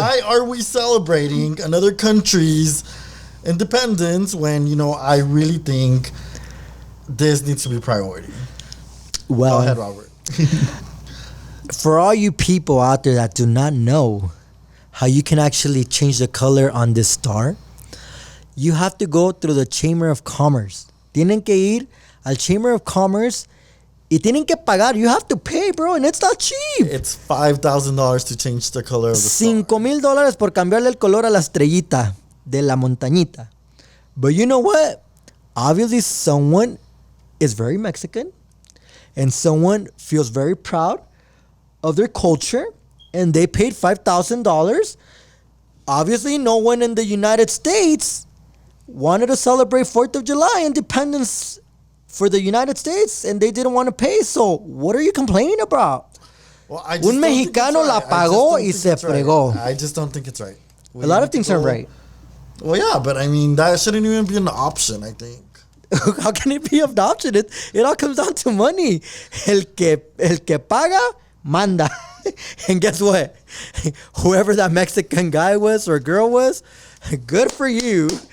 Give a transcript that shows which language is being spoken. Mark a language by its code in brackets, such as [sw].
[en] Why are we celebrating another country's independence when, you know, I really think this needs to be priority? Well, go ahead, Robert. For all you people out there that do not know how you can actually change the color on this star, you have to go through the Chamber of Commerce. [es] Tienen que ir al Chamber of Commerce y tienen que pagar. [en] You have to pay, bro, and it's not cheap. It's $5,000 to change the color of the star. [es] $5,000 por cambiarle el color a la estrellita de la montañita. [en] But you know what? Obviously, someone is very Mexican, and someone feels very proud of their culture, and they paid $5,000. Obviously, no one in the United States wanted to celebrate 4th of July, independence for the United States, and they didn't want to pay. So what are you complaining about? Well, [es] Un mexicano la pagó y se fregó. [en] I just don't think it's right. A lot of things aren't right. Well, yeah, but I mean, that shouldn't even be an option, I think. How can it be an option? It all comes down to money. [es] El que paga, manda. [en] And guess what? Whoever that Mexican guy was or girl was, good for you.